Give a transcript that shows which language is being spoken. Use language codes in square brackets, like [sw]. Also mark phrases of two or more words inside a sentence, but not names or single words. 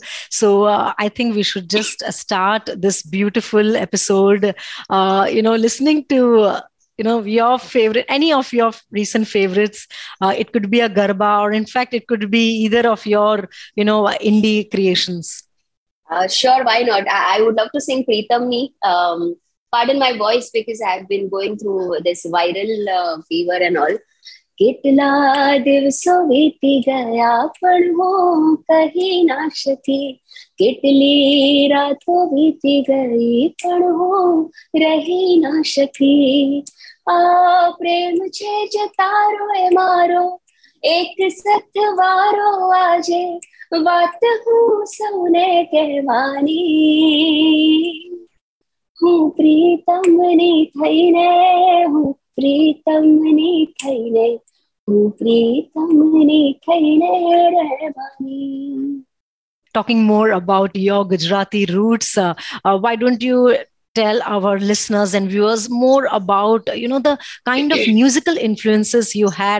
[en] So I think we should just start this beautiful episode, listening to, your favorite, any of your recent favorites. It could be a Garba, or in fact, it could be either of your, indie creations. Sure, why not? I would love to sing Pritamni. Pardon my voice because I've been going through this viral fever and all. [gu] કેટલા દિવસો વીતી ગયા પડો કહી ના શકી કેટલી રાતો વીતી ગઈ પડો રહી ના શકી આ પ્રેમ છે જતારો એ મારો એક સથવારો આજે વાત હું સૌને કહેવાની હું પ્રીતમની થઈને હું પ્રીતમની થઈને [en] Talking more about your Gujarati roots, why don't you tell our listeners and viewers more about the kind of musical influences you had?